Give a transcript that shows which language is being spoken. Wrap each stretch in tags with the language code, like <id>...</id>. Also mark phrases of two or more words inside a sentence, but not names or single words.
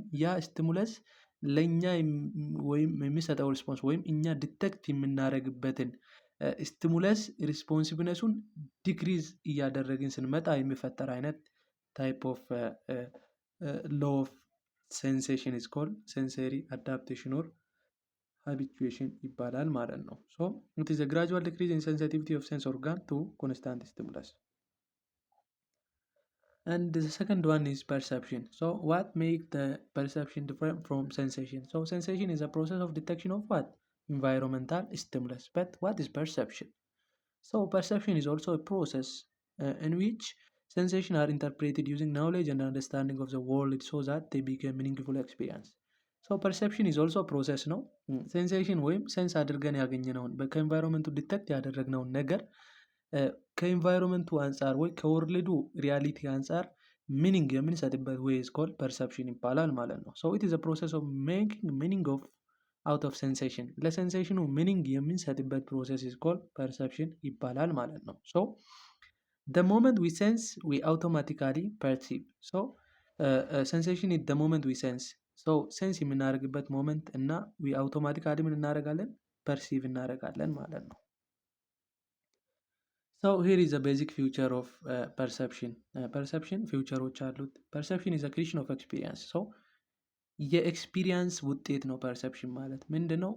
<am>ያ ስቲሙለስ ለእኛ ወይም የሚሰጠው ሪስፖንስ ወይም እኛ ዲቴክት የምናደርግበትን ስቲሙለስ ሪስፖንሲቭነሱን ዲክሪዝ እያደረግን ስንመጣ የሚፈጠር አይነት</am> <en>type of loss of sensation is called sensory adaptation or habituation</en> <am>ይባላል ማለት ነው።</am> <en>so it is a gradual decrease in sensitivity of sense organ to constant stimulus። And the second one is perception. So what makes the perception different from sensation? So sensation is a process of detection of what? Environmental stimulus. But what is perception? So perception is also a process in which sensations are interpreted using knowledge and understanding of the world so that they become meaningful experience. so perception is also process ነው።</en> <am>ሴንሴሽን ወይም ሴንስ አድርገን ያገኘነውን ከኤንቫይሮንመንቱ ዲቴክት ያደረግነውን ነገር ከኤንቫይሮንመንቱ አንጻር ወይ ከወርልዱ ሪያሊቲ አንጻር ሚኒንግ የምንሰጥበት</am> <en>way is called perception</en> <am>ይባላል ማለት ነው።</am> <en>so it is a process of making meaning of out of sensation።</en> <am>ለሴንሴሽኑ ሚኒንግ የምንሰጥበት ፕሮሰስ</am> <en>is called perception</en> <am>ይባላል ማለት ነው።</am> <en>ሶ the moment we sense we automatically perceive. So sensation is the moment we sense.</en> <am>So ሴንስ የምናደርግበት ሞመንት እና</am> <en>we automatically</en> <am>ምን እናደርጋለን? ፐርሲቭ እናደርጋለን ማለት ነው።</am> <en>so here is basic feature of perception።</en> <am>ፐርሰፕሽን ፊውቸሮች አሉት።</am> <en>perception is creation of experience።</en> <am>ሶ የኤክስፒሪየንስ ውጤት ነው። ፐርሰፕሽን ማለት ምንድን ነው?</am>